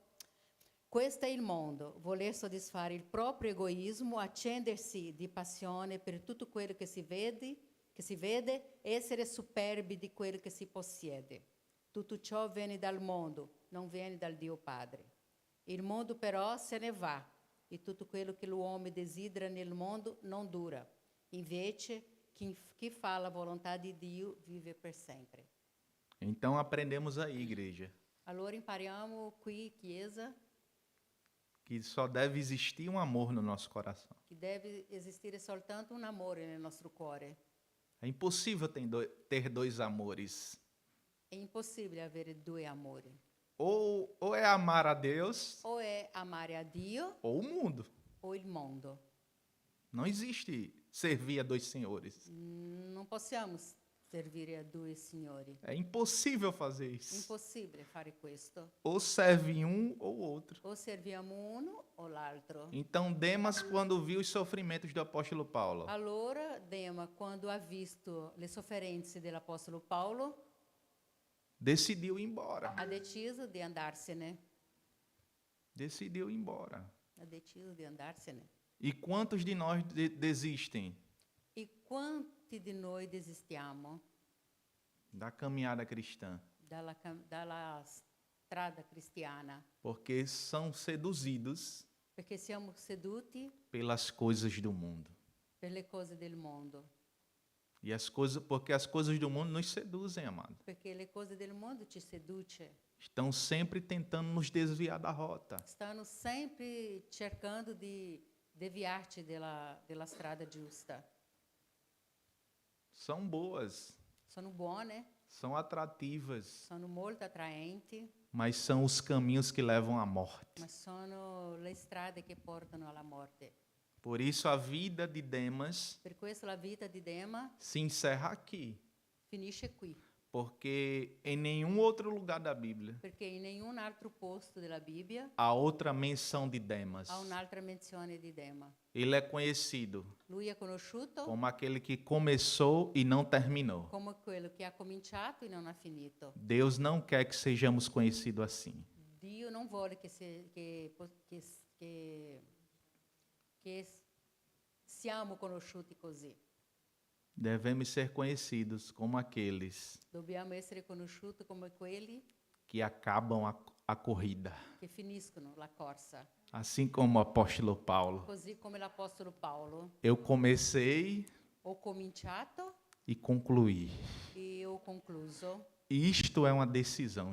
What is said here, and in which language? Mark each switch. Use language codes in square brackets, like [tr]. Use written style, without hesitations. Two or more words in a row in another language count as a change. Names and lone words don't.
[it] Questo è il mondo, voler soddisfare il proprio egoismo, accendersi di passione per tutto quello che si vede, essere superbi di quello che si possiede. Tutto ciò viene dal mondo, non viene dal Dio Padre. Il mondo però se ne va, e tutto quello che l'uomo desidera nel mondo non dura. Invece, chi fa la volontà di Dio vive per sempre. [pt] Então aprendemos aí, igreja, [it] Allora impariamo qui, Chiesa, [pt] que só deve existir um amor no nosso coração. [it] che deve esistere soltanto un amore nel nostro cuore. [pt] É impossível ter dois amores. [it] È impossibile avere due amori. [pt] Ou é amar a Deus [it] O è amare a Dio [pt] ou o mundo. [it] o il mondo. [pt] Não existe servir a dois senhores. [it] Non possiamo servire a due signori. [pt] É impossível fazer [it] È [pt] isso. [it] impossibile fare questo. [pt] Ou serve um ou outro. [it] O serviamo uno o l'altro. [pt] Então Demas, quando viu os sofrimentos do apóstolo Paulo, [it] Allora Dema, quando ha visto le sofferenze dell'Apostolo Paolo, [pt] decidiu ir embora. [it] ha deciso di andarsene. [pt] Decidiu ir embora. [it] Ha deciso di andarsene. [pt] E quantos de nós desistem [it] E quanti di noi desistiamo [pt] da caminhada cristã? [it] dalla strada cristiana? [pt] Porque são seduzidos [it] Perché siamo seduti [pt] pelas coisas do mundo. [it] per le cose del mondo. [pt] E porque as coisas do mundo nos seduzem, amado. [it] Perché le cose del mondo ci seduce. [pt] Estão sempre tentando nos desviar da rota. [it] Stanno sempre cercando di deviarci della strada giusta. [pt] São boas, [it] Sono buone, [pt] são atrativas, [it] sono molto attraenti, [pt] mas são os caminhos que levam à morte. [it] ma sono le strade che portano alla morte. [pt] Por isso a vida de Demas [it] Per questo la vita di Dema [pt] se encerra aqui, [it] finisce qui, [pt] porque em nenhum outro lugar da Bíblia [it] perché in nessun altro posto della Bibbia [pt] há outra menção de Demas. [it] ha un'altra menzione di Dema. [pt] Ele é conhecido [it] Lui è conosciuto [pt] como aquele que começou e não terminou. [it] come quello che ha cominciato e non ha finito. [pt] Deus não quer que sejamos conhecidos assim. [it] Dio non vuole che siamo conosciuti così. [pt] Devemos ser conhecidos como aqueles [it] Dobbiamo essere conosciuti come quelli [pt] que acabam a corrida. [it] che finiscono la corsa, [pt] Assim como o apóstolo Paulo. [it] così come l'Apostolo Paolo. [pt] Eu comecei [it] Ho cominciato [pt] e concluí. [it] e ho concluso. [pt] E isto é uma decisão,